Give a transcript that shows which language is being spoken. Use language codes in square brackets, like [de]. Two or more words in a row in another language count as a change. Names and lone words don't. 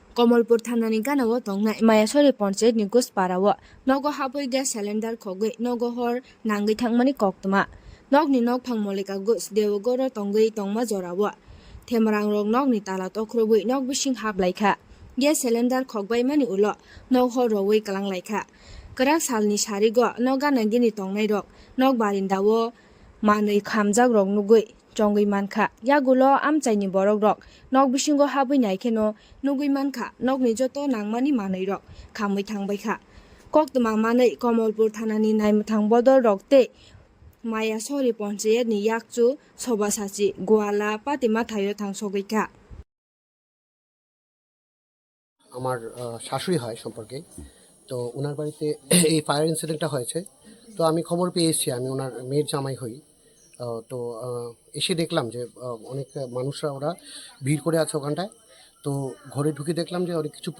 [trp] কমলপুর থানানি গানাও তংনাই মায়াসরি পঞ্চায়েত ni Gusparawo nogo hapoi [en] gas cylinder [trp] khogoi nogo hor nangai thangmani koktuma nokni nok phangmolika gus dewogoro tongai tongma jorawo themrang rok nokni tala tokroboi nok bising haplaikha [en] gas cylinder [trp] khogbai mani ulo nok hor rowoi kalang laikha krak salni sarigo noga nangini tongnai rok nok barindawo manui khamjak rok nugui chongui mankha yagulo amchaini borok rok nok bisingo habui naikheno nugui mankha nokni joto nangmani manui rok khamui thangbaikha koktuma manui Komolpur thanani naimthang bodol rok te Mayasori পঞ্চায়েত ni yakchu sobasachi goala patima thayo thangsogaikha [bn] আমার শাশুড়ি হয় সম্পর্কে তো ওনার বাড়িতে এই [en] fire incidentটা [bn] হয়েছে তো আমি খবর পেয়ে এসেছি আমি ওনার মেয়ের জামাই হই তো এসে দেখলাম যে অনেক মানুষরা ওরা ভিড় করে আছে ওখানটায় তো ঘরে ঢুকে দেখলাম যে অনেক কিছু পুড়ে